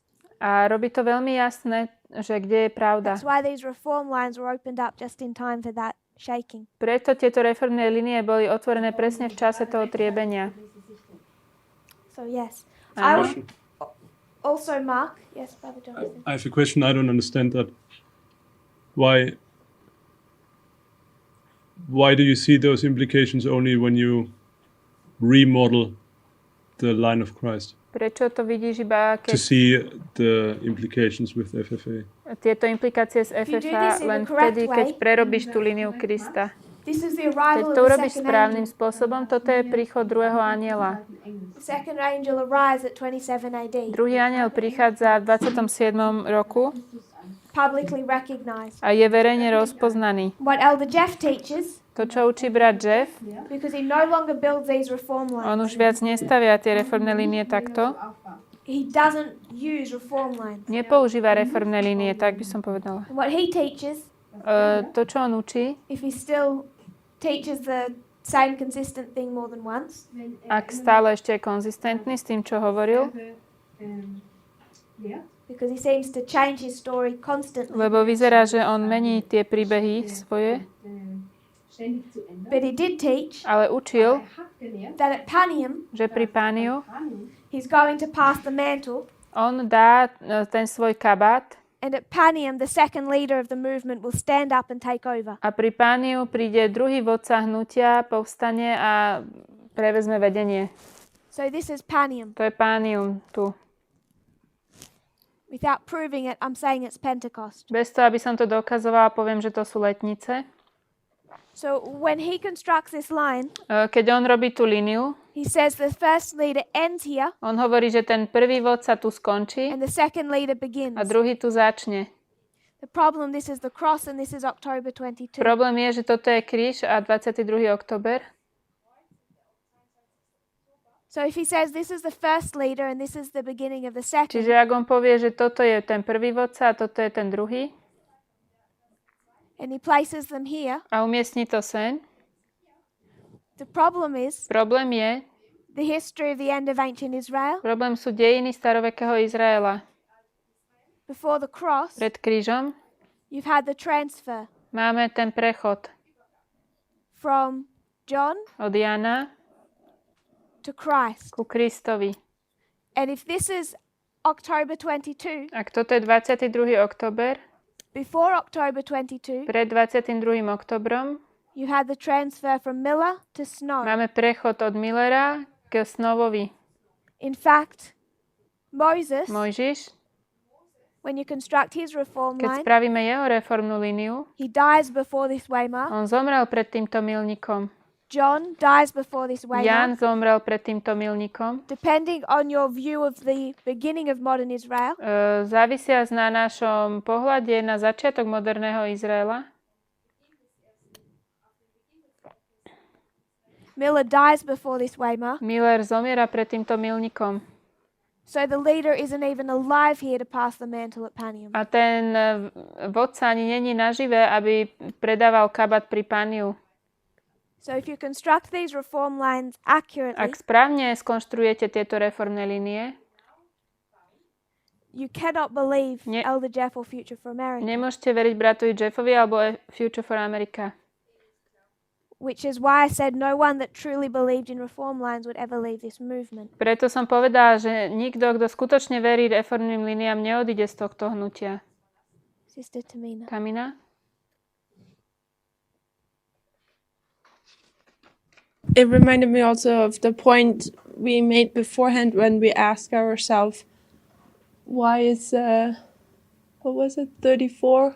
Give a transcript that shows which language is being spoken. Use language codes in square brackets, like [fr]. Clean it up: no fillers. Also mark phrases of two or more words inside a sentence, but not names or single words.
[sk] A robí to veľmi jasné, že kde je pravda. [en] That's why these reform lines were opened up just in time for that shaking. [sk] Preto tieto reformné linie boli otvorené presne v čase toho triebenia. [en] So yes. [sk] Áno. [en] Also Mark. Yes, Brother Jonathan. I have a question. I don't understand that. Why do you see those implications only when you remodel the line of Christ? [sk] Prečo to vidíš iba, To keď [en] see the implications with FFA. [sk] tieto implikácie z [en] you do FFA this in [sk] len [en] the correct [sk] vtedy, keď [en] way, [sk] prerobíš tú líniu Krista. [en] This is the [sk] Keď [en] arrival to of the [sk] urobíš [en] second [sk] správnym [en] angel. [sk] spôsobom, toto je príchod druhého anjela. [en] The second angel arrives at 27 AD, [sk] Druhý anjel prichádza v 27. roku [en] publicly recognized. [sk] a je verejne rozpoznaný. [en] What Elder Jeff teaches, [sk] To, čo učí brat Jeff, [en] because he no longer builds these reform on lines, [sk] už viac nestavia tie reformné línie takto. [en] he doesn't use reform lines. [sk] Nepoužíva reformné línie, tak by som povedala. [en] And what he teaches, [sk] To, čo on učí, [en] if he still teaches the same consistent thing more than once, [sk] ak stále ešte je konzistentný s tým, čo hovoril, [en] because he seems to change his story constantly. [sk] lebo vyzerá, že on mení tie príbehy svoje, [en] But he did teach [sk] ale učil, [en] that at Panium, [sk] že pri Pániu [en] he's going to pass the mantle, [sk] on dá ten svoj kabát [en] and at Panium, the second leader of the movement will stand up and take over. [sk] a pri Pániu príde druhý vodca hnutia, povstane a prevezme vedenie. [en] So this is Panium. [sk] To je Pánium tu. [en] Without proving it, I'm saying it's Pentecost. [sk] Bez toho, aby som to dokazovala, poviem, že to sú letnice. [en] So when he constructs this line, [sk] Keď on robí tú líniu, [en] he says the first leader ends here [sk] on hovorí, že ten prvý vodca tu skončí [en] and the second leader begins. [sk] a druhý tu začne. [en] The problem, this is the cross and this is October 22. [sk] Problém je, že toto je kríž a 22. október. [en] So if he says this is the first leader and this is the beginning of the second, [sk] Čiže ak on povie, že toto je ten prvý vodca a toto je ten druhý [en] and he places them here, [sk] a umiestni to sen, [en] the problem is [sk] problém je, [en] the history of the end of ancient Israel. [sk] problém sú dejiny starovekého Izraela. [en] Before the cross, [sk] Pred krížom [en] you've had the transfer [sk] máme ten prechod [en] from John [sk] od Jana [en] to Christ. [sk] ku Kristovi. [en] And if this is October 22, [sk] Ak toto je 22. október, [en] before October 22, [sk] pred 22. oktobrom [en] you had the transfer from Miller to Snow. [sk] máme prechod od Millera k Snowovi. [en] In fact, Moses, [sk] Mojžiš, [en] when you construct his reform [sk] keď [en] line, [sk] spravíme jeho reformnú líniu, [en] he dies before this waymark. [sk] on zomrel pred týmto milníkom. [en] John dies before this [sk] Jan [en] waymark. [sk] zomrel pred týmto milníkom. [en] Depending on your view of the beginning of modern Israel, [sk] Závisia na našom pohľade na začiatok moderného Izraela. [en] Miller dies before this waymark. [sk] Miller zomiera pred týmto milníkom. [en] So the leader isn't even alive here to pass the mantle at Panium. [sk] A ten vodca ani není nažive, aby predával kabát pri Paniu. [en] So if you construct these reform lines accurately, [sk] Ak správne skonštruujete tieto reformné linie, [en] you cannot believe Elder Jeff or Future for America. [sk] Nemôžete veriť bratovi Jeffovi alebo Future for America. [en] Which is why I said no one that truly believed in reform lines would ever leave this movement. [sk] Preto som povedala, že nikto, kto skutočne verí reformným liniám, neodíde z tohto hnutia. [en] Sister Tamina. Tamina? It reminded me also of the point we made beforehand when we asked ourselves, why is, what was it, 34?